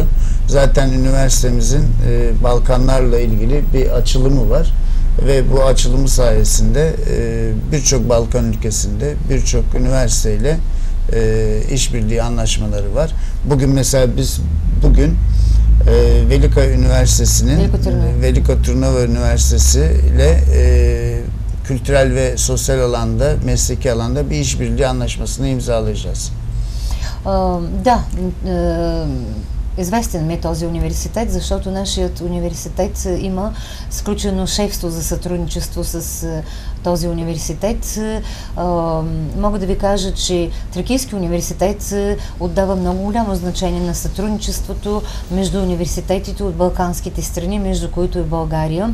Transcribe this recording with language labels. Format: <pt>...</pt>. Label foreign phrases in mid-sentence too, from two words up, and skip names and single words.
<tr>Zaten üniversitemizin Balkanlarla ilgili bir açılımı var ve bu açılımı sayesinde birçok Balkan ülkesinde birçok üniversiteyle işbirliği anlaşmaları var. Bugün mesela biz Velika Üniversitesi'nin Velika Turnava Üniversitesi ile kültürel ve sosyal alanda, mesleki alanda bir işbirliği anlaşmasını imzalayacağız.</tr> <bg>Да, известен ми е този университет, защото нашият университет има сключено шефство за сътрудничество с този университет. Мога да ви кажа, че Тракийски университет отдава много голямо значение на сътрудничеството между университетите от балканските страни, между които и България.</bg>